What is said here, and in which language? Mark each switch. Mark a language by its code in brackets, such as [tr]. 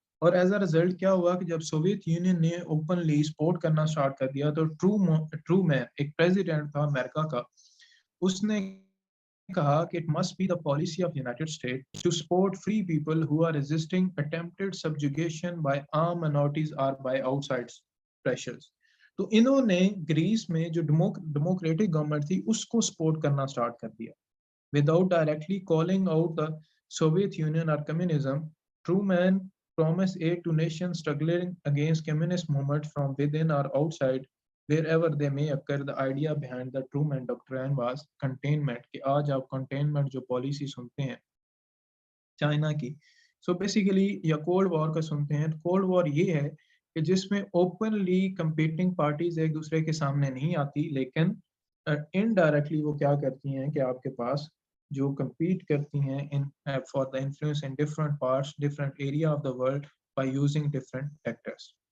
[ur] اور as a result کیا ہوا کہ جب سوویت یونین نے اوپنلی سپورٹ کرنا سٹارٹ کر دیا تو ٹرو مین ایک پریزیڈنٹ تھا امریکہ کا، اس نے کہا کہ [en] it must be the policy of United States to support free people who are resisting attempted subjugation by armed minorities or by outside pressures. [ur] تو انہوں نے گریس میں جو ڈیموکریٹک گورنمنٹ تھی اس کو سپورٹ کرنا سٹارٹ کر دیا [en] without directly calling out the Soviet Union or communism. Truman promised aid to nations struggling against communist movements from within or outside wherever they may occur. The idea behind the Truman Doctrine was containment. [ur] کہ آج آپ containment جو policy سنتے ہیں China کی، so basically یا cold war کا سنتے ہیں. کولڈ وار یہ ہے کہ جس میں اوپنلی کمپیٹنگ پارٹیز ایک دوسرے کے سامنے نہیں آتی، لیکن انڈائریکٹلی وہ کیا کرتی ہیں کہ آپ کے پاس جو کمپیٹ کرتی ہیں [en] For the influence in different parts, different area of the world by using different tactics.